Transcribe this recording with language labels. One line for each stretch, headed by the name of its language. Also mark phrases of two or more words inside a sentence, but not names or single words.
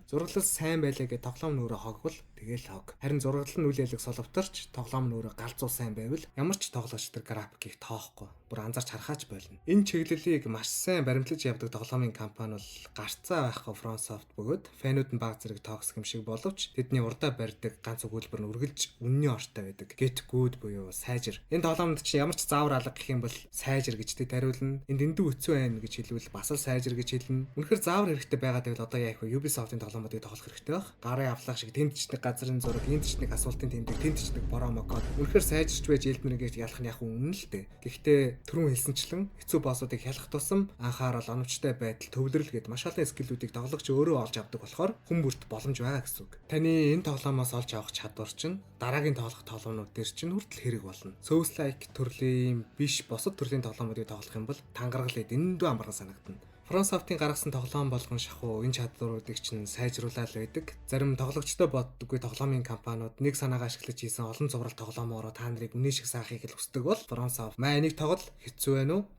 Mongolian: Зураглал сайн байлаа гэ тоглоом нь өөрөө хогвол тэгэл хог. Харин зураглал нь үйл ялэг соловторч тоглоом нь өөрөө галзуу сайн байвал ямар ч тоглогч тэр графикийг тоохгүй. Бүр анзаарч харахаач болно. Энэ чиглэлийг маш сайн баримтлаж явдаг тоглоомын компани бол гарцаа байхгүй From Soft бөгөөд фэнүүд нь баг зэрэг токсик юм шиг боловч тэдний урдаа барьдаг ганц өгүүлбэр нь үргэлж үнний ортой байдаг.
English: Get good
Mongolian: буюу сайжир. Энэ тоглоомд чинь ямар ч заавар алга гэх юм бол сайжир гэж тэд хариулна. Энд дэндүү өцөө байна гэж хэлвэл бас л сайжир гэж хэлнэ. Үнэхээр заавар хэрэгтэй байгаа гэвэл одоо яах вэ? Ubisoft-ийн тоглоомуудыг тоглох хэрэгтэй байх. Гарын авлах шиг тэнд ч нэг газрын зураг, энд ч нэг асуултын тэмдэг, тэнд ч нэг промо код. Үнэхээр сайжирч байж Elden Ring-ийг ялах нь яг үнэн л дээ. Гэхдээ түрүүн хэлсэнчлэн хэцүү боссуудыг хялах тусам анхаарал, оновчтой байдал, төвлөрөл гээд маш олон скиллүүдийг тоглогч өөрөө олж авдаг болохоор хүн бүрт боломж байгаа гэсэн үг. Таны энэ тоглоомоос олж авах чадвар чинь дараагийн тоглох тоглоомнууд дээр чинь хүртэл хэрэг болно. Souls-like төрлийн биш бусад төрлийн тоглоомуудыг тоглох юм бол тангаргалыг дэндүү амархан санагдана. From Soft-ийн гаргасан тоглоом болгон шахуу энэ чадваруудыг чинь сайжруулаад байдаг. Зарим тоглогчтой боддоггүй тоглоомын компаниуд нэг санаагаа ашиглаж хийсэн олон зураг тоглоомоороо та нарыг үнэн шиг саахыг л хүсдэг бол From Soft маа энийг тоглол хэцүү байна уу?